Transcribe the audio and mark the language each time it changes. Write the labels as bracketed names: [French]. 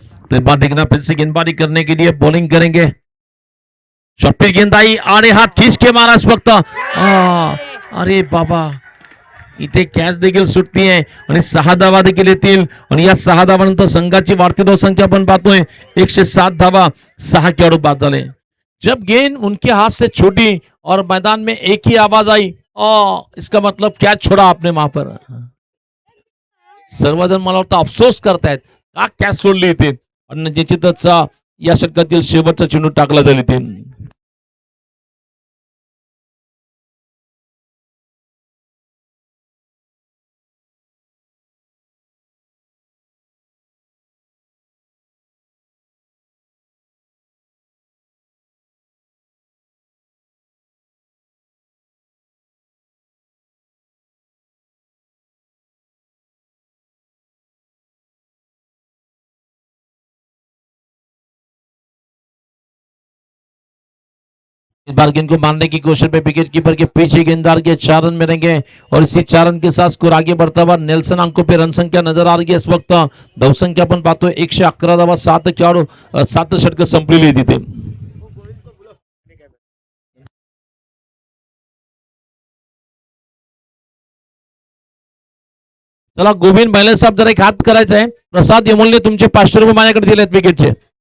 [Hindi] तो बार देखना फिर से गेंदबाजी करने के लिए बॉलिंग करेंगे. शॉर्ट गेंद आई आणि हात खींच के मारा इस वक्त. [Marathi] अरे बाबा, इथे कॅच देखील सुटती आहे आणि 6 धावा देखील येतील आणि या 6 धावानंतर संघाची वाढती धावसंख्या आपण पाहतोय 107 धावा. 6 खेळाडू बाद झाले. [Hindi] जब गेंद उनके हाथ से छूटी और मैदान में एक ही आवाज आई, इसका मतलब क्या छोड़ा आपने वहां पर. [Marathi] सर्वजण मला वाटतं अफसोस करतायत का कॅच सोडली इथे आणि निश्चितच या षटकातील शेवटचा चेंडू टाकला जाईल इथे. [Hindi] इस बार गेंद को मारने की कोशिश में विकेट कीपर के पीछे गेंददार के 4 रन मिलेंगे और इसी 4 रन के साथ स्कोर आगे बढ़ता हुआ नेल्सन अंकों पे रन संख्या नजर आ रही है इस वक्त. [Marathi] धावसंख्या आपण पाहतोय 111 धावा. 7 खेळाडू 7 षटकं संपलेली तिथे. चला गोविंद बैले साहेब जरा एक हात करायचा आहे. प्रसाद यमुलने तुमचे 500 रुपये माझ्याकडे दिलेत विकेटचे.